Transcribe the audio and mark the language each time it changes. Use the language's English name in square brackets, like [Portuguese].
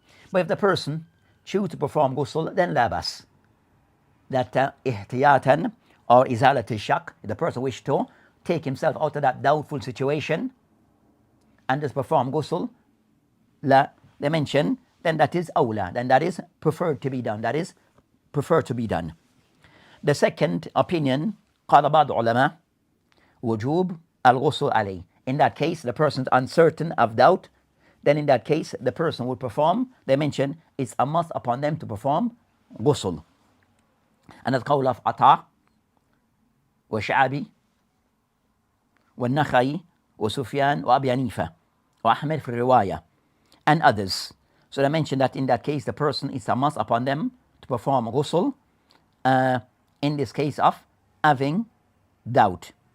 [English] But if the person choose to perform ghusl, then la bas. That ihtiyatan or izalat shak, the person wish to take himself out of that doubtful situation and just perform ghusl, la, they mention, then that is awla, then that is preferred to be done. That is preferred to be done. The second opinion, [Arabic] قال بعض العلماء وجوب الغسل عليه. [English] In that case, the person is uncertain of doubt, then in that case, the person would perform, they mention, it's a must upon them to perform ghusl. And that's [Arabic] قول of عطاء وشعبي والنخعي وسفيان وأبي حنيفة وأحمد في الرواية [English] and others. So they mention that in that case, the person, it's a must upon them to perform ghusl in this case of having doubt.